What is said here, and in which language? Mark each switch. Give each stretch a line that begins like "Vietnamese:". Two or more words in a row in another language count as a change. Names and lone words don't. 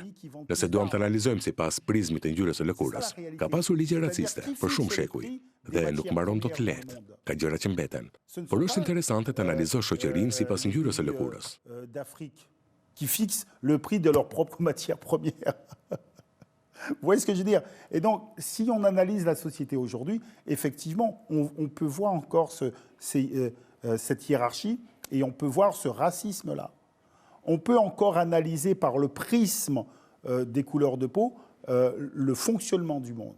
Albanian: Nëse duam të analizojmë sipas prizmit të ngjyrës së lëkurës, ka pasur ligje raciste për shumë shekuj dhe nuk mbaron dot lehtë. Ka gjëra që mbeten. Por është interesante të analizosh shoqërinë sipas ngjyrës së lëkurës.
French: Qui fixent le prix de leur propre matière première. Vous voyez ce que je veux dire? Et donc, si on analyse la société aujourd'hui, effectivement, on peut voir encore cette hiérarchie et on peut voir ce racisme-là. On peut encore analyser par le prisme des couleurs de peau le fonctionnement du monde.